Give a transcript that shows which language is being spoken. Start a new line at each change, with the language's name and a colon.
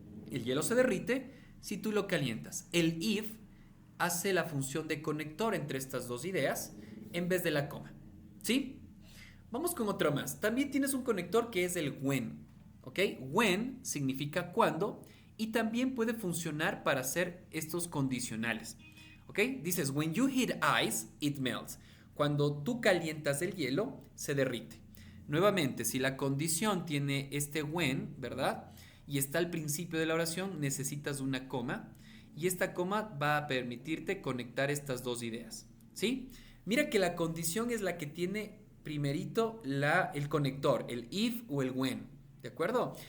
Spanish: El hielo se derrite si tú lo calientas. El if hace la función de conector entre estas dos ideas en vez de la coma. ¿Sí? Vamos con otro más. También tienes un conector que es el when. ¿Ok? When significa cuando y también puede funcionar para hacer estos condicionales. ¿Ok? Dices,
English: when you heat ice, it melts.
Spanish: Cuando tú calientas el hielo, se derrite. Nuevamente, si la condición tiene este when, ¿verdad? Y está al principio de la oración, necesitas una coma. Y esta coma va a permitirte conectar estas dos ideas. ¿Sí? Mira que la condición es la que tiene primerito el conector, el if o el when. ¿De acuerdo?